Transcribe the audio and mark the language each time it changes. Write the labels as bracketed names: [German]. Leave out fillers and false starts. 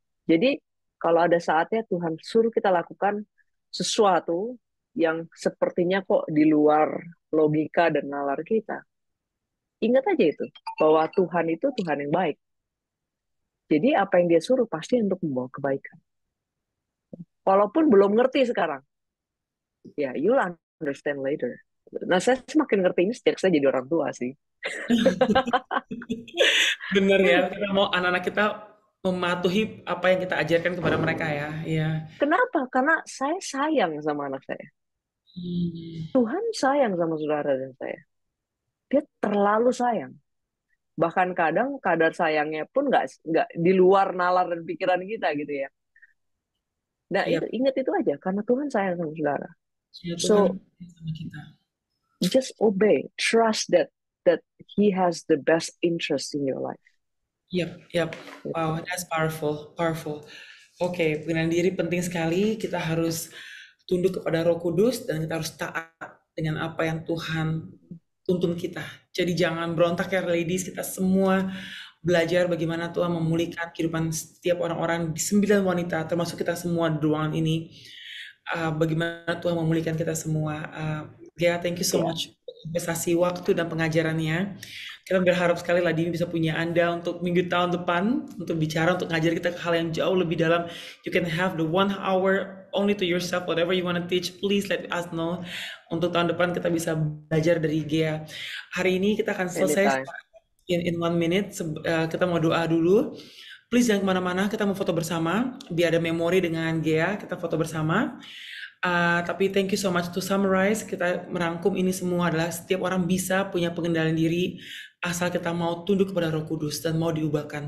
[Indonesian] Jadi, kalau ada saatnya Tuhan suruh kita lakukan sesuatu yang sepertinya kok di luar logika dan nalar kita, ingat aja itu, bahwa Tuhan itu Tuhan yang baik. Jadi, apa yang dia suruh pasti untuk membawa kebaikan. Walaupun belum ngerti sekarang, ya, [English] you'll understand later. [Indonesian] Nah, saya semakin ngerti ini sejak saya jadi orang tua sih. Bener ya, kita mau anak-anak kita mematuhi apa yang kita ajarkan kepada mereka ya. Iya. Kenapa? Karena saya sayang sama anak saya. Hmm, Tuhan sayang sama saudara dan saya. Dia terlalu sayang. Bahkan kadang kadar sayangnya pun nggak di luar nalar dan pikiran kita gitu ya. Nah iya, itu ingat itu aja karena Tuhan sayang sama saudara. ya Tuhan [English] So [Indonesian] sama kita. [English] just obey, trust that He has the best interest in your life. Yap, yap. [Indonesian] Gitu. [English] Wow, that's powerful, powerful. [Indonesian] Oke, pengenalan diri penting sekali. Kita harus tunduk kepada Roh Kudus dan kita harus taat dengan apa yang Tuhan tuntun kita. Jadi jangan berontak ya ladies, kita semua belajar bagaimana Tuhan memulihkan kehidupan setiap orang-orang di 9 wanita, termasuk kita semua di ruangan ini. Bagaimana Tuhan memulihkan kita semua. Gea, [English] thank you so [Indonesian] Ya, [English] much [Indonesian] untuk investasi waktu dan pengajarannya. Kita berharap sekali Ladini bisa punya Anda untuk minggu tahun depan, untuk bicara, untuk ngajar kita ke hal yang jauh lebih dalam. [English] You can have the 1 hour only to yourself, whatever you want to teach, please let us know. [Indonesian] Untuk tahun depan kita bisa belajar dari Gea. Hari ini kita akan selesai [English] anytime. in 1 minute. [Indonesian] Kita mau doa dulu. [English] Please [Indonesian] jangan kemana-mana, kita mau foto bersama, biar ada memori dengan Gea, kita foto bersama. Tapi [English] thank you so much to summarize, [Indonesian] kita merangkum ini semua adalah setiap orang bisa punya pengendalian diri, asal kita mau tunduk kepada Roh Kudus dan mau diubahkan.